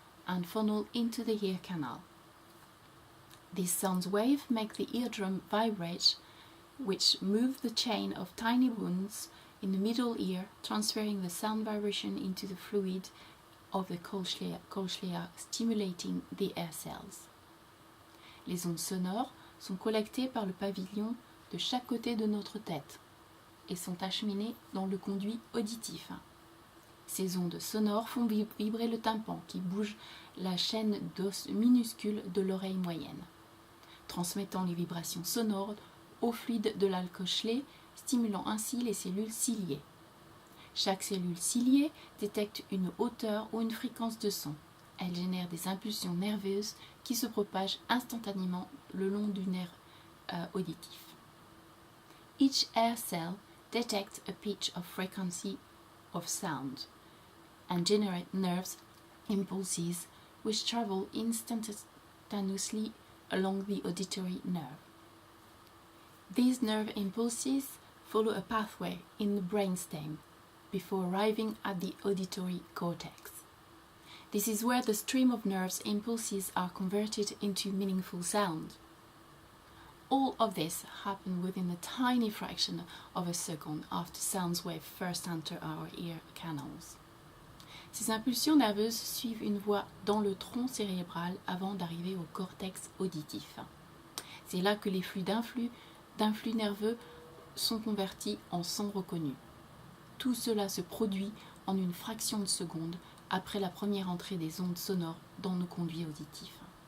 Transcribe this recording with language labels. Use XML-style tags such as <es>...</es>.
<en>and funnel into the ear canal. These sound waves make the eardrum vibrate, which move the chain of tiny bones in the middle ear, transferring the sound vibration into the fluid of the cochlea, stimulating the air cells.</en> <fr>Les ondes sonores sont collectées par le pavillon de chaque côté de notre tête et sont acheminées dans le conduit auditif. Ces ondes sonores font vibrer le tympan qui bouge la chaîne d'os minuscule de l'oreille moyenne, transmettant les vibrations sonores au fluide de la cochlée, stimulant ainsi les cellules ciliées. Chaque cellule ciliée détecte une hauteur ou une fréquence de son. Elle génère des impulsions nerveuses qui se propagent instantanément le long du nerf auditif.</fr> <en>Each air cell detects a pitch of frequency of sound and generate nerves impulses which travel instantaneously along the auditory nerve. These nerve impulses follow a pathway in the brainstem before arriving at the auditory cortex. This is where the stream of nerves impulses are converted into meaningful sound. All of this happens within a tiny fraction of a second after sound waves first enter our ear canals.</en> <fr>Ces impulsions nerveuses suivent une voie dans le tronc cérébral avant d'arriver au cortex auditif. C'est là que les flux d'influx nerveux sont convertis en sons reconnus. Tout cela se produit en une fraction de seconde après la première entrée des ondes sonores dans nos conduits auditifs.</fr>